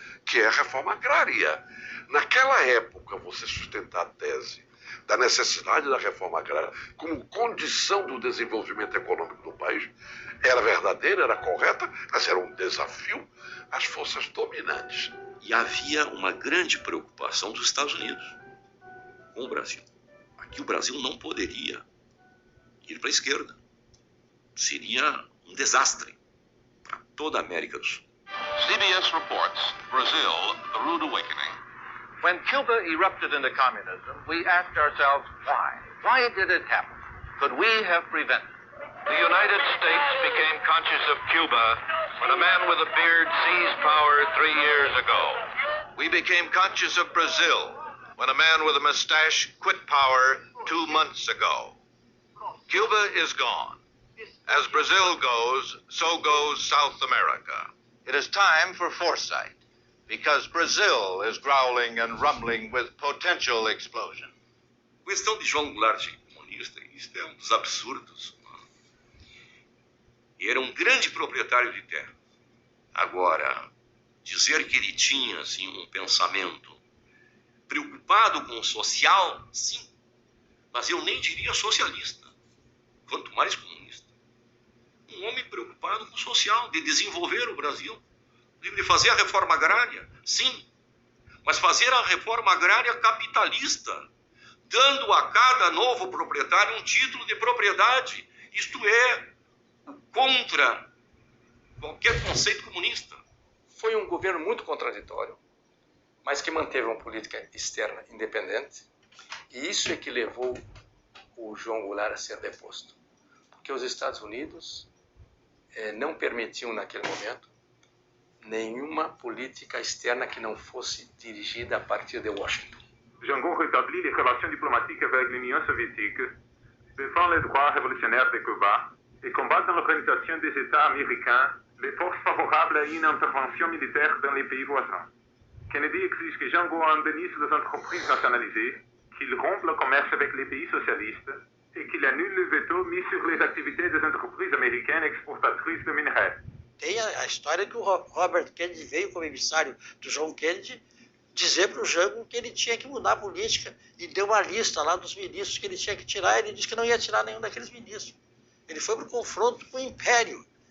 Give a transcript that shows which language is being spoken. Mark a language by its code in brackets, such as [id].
[pt] Que é a reforma agrária. Naquela época, você sustentar a tese da necessidade da reforma agrária como condição do desenvolvimento econômico do país era verdadeira, era correta, mas era um desafio às forças dominantes. E havia uma grande preocupação dos Estados Unidos com o Brasil. Aqui o Brasil não poderia ir para a esquerda. Seria um desastre para toda a América do Sul. [en] CBS reports Brazil, the rude awakening. When Cuba erupted into communism, we asked ourselves why. Why did it happen? Could we have prevented it? The United States became conscious of Cuba when a man with a beard seized power 3 years ago. We became conscious of Brazil when a man with a mustache quit power 2 months ago. Cuba is gone. As Brazil goes, so goes South America. It is time for foresight, because Brazil is growling and rumbling with potential explosion. [pt] A questão de João Goulart comunista, isso é um dos absurdos. Ele era um grande proprietário de terra. Agora, dizer que ele tinha assim, um pensamento preocupado com o social, sim, mas eu nem diria socialista, quanto mais comunista. Um homem preocupado com o social, de desenvolver o Brasil, de fazer a reforma agrária, sim, mas fazer a reforma agrária capitalista, dando a cada novo proprietário um título de propriedade, isto é, contra qualquer conceito comunista. Foi um governo muito contraditório, mas que manteve uma política externa independente, e isso é que levou o João Goulart a ser deposto. Porque os Estados Unidos não permitiam naquele momento nenhuma política externa que não fosse dirigida a partir de Washington. [fr] Jango rétablit les relations diplomatiques avec l'Union soviétique, défend les droits révolutionnaires de Cuba et combat dans l'organisation des États américains les forces favorables à une intervention militaire dans les pays voisins. Kennedy exige que Jango indemnise les entreprises nationalisées, qu'il rompe le commerce avec les pays socialistes et qu'il annule le veto mis sur les activités des entreprises américaines exportatrices de minerais. [pt] Tem a história que o Robert Kennedy veio como emissário do John Kennedy dizer para o Jango que ele tinha que mudar a política e deu uma lista lá dos ministros que ele tinha que tirar. Ele disse que não ia tirar nenhum daqueles ministros. Ele foi para o confronto com o Império.